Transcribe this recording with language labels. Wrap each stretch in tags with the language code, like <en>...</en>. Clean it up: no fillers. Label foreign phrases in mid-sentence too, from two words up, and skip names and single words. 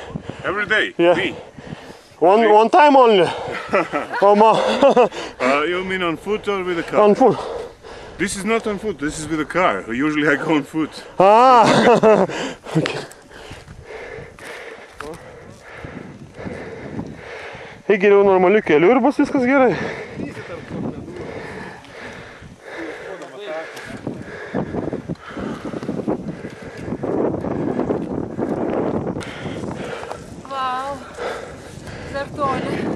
<en>Every day? Yeah. Me? One time only? You mean on foot or with a car? On foot. This is not on foot, this is with a car. Usually I go on foot. Okay.</en> <lt>Eik geriau normaliu keliu ir bus viskas gerai. Vau, dar toli.</lt>